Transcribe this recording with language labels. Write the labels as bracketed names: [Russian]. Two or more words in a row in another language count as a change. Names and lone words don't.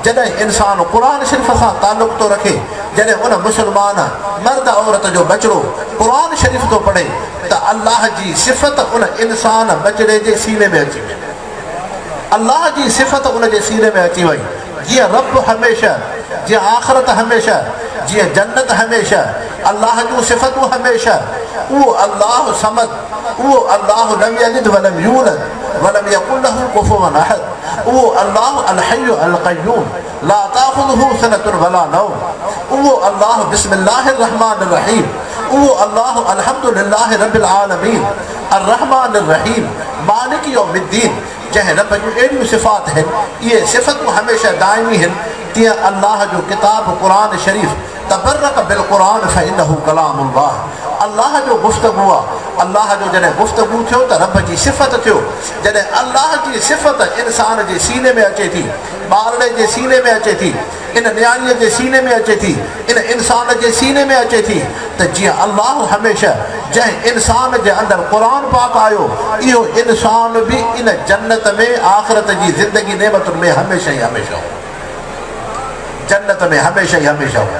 [Sindhi] जॾहिं इंसानु क़ुर शरीफ़ सां तालुक़ थो रखे, जॾहिं उन मुस्लमान मर्द औरत जो बचिड़ो क़ुर शरीफ़ थो पढ़े त अलाह जी सिफ़त उन इंसान बचिड़े जे सीने में अची वई, अलाह जी सिफ़त उन जे सीने में अची वई। जीअं रब हमेशह, जीअं आख़िरत हमेशह, जीअं जन्नत हमेशह, अलाह जूं सिफ़तूं हमेशह, उहो अलाह समद, उहो अलाह [Arabic] لم يلد ولم يولد ولم يكن له كفوا أحد, उहो अलाह الحي القيوم لا تأخذه سنة ولا نوم, उहो अलाह بسم الله الرحمن الرحيم, उहो अलाह الحمد لله رب العالمين الرحمن الرحيم مالك يوم الدين. [Sindhi] जंहिं रब जूं अहिड़ियूं सिफ़ात आहिनि, इहे सिफ़तूं हमेशह दाइमी आहिनि। तीअं अलाह जो किताब क़ुर शरीफ़ [Arabic] تبركوا بالقرآن فإنه كلام الله, [Sindhi] अलाह जो गुफ़्तगू आहे। अलाह जो जॾहिं गुफ़्तगू थियो त रब जी सिफ़त थियो। जॾहिं अलाह जी सिफ़त इंसान जे सीने में अचे थी, ॿारड़े जे सीने में अचे थी, इन नियाणीअ जे सीने में अचे थी, इन इंसान जे सीने में अचे थी, त जीअं अलाह हमेशह जंहिं इंसान जे अंदरि क़ुर पाक आयो, इहो इंसान बि इन जन्नत में आख़िरत जी ज़िंदगी नेमतुनि में हमेशह ई हमेशह हो, जन्नत में हमेशह ई हमेशह हो।